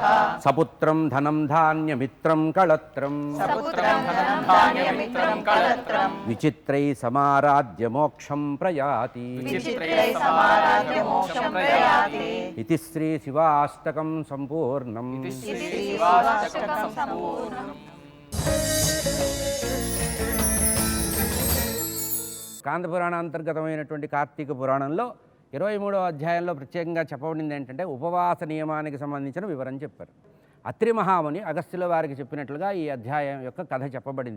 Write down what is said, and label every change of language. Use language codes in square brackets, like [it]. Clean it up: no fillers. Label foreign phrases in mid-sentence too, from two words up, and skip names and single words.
[sa] सपुत्रं धनं धान्यमित्रं कळत्रं सपुत्रं धनं धान्यमित्रं कलत्रं विचित्रैः समाराध्य मोक्षं प्रयाति विचित्रैः समाराध्य मोक्षं प्रयाति इति श्रीशिवाष्टकं सम्पूर्णम् शिवाष्टकं सम्पूर्णम् [te] కాంతపురాణాంతర్గతమైనటువంటి కార్తీక పురాణంలో 23వ అధ్యాయంలో ప్రత్యేకంగా చెప్పబడింది ఏంటంటే ఉపవాస నియమానికి సంబంధించిన వివరం చెప్పారు. అత్రి మహాముని అగస్త్యుల వారికి చెప్పినట్లుగా ఈ అధ్యాయం యొక్క కథ చెప్పబడింది.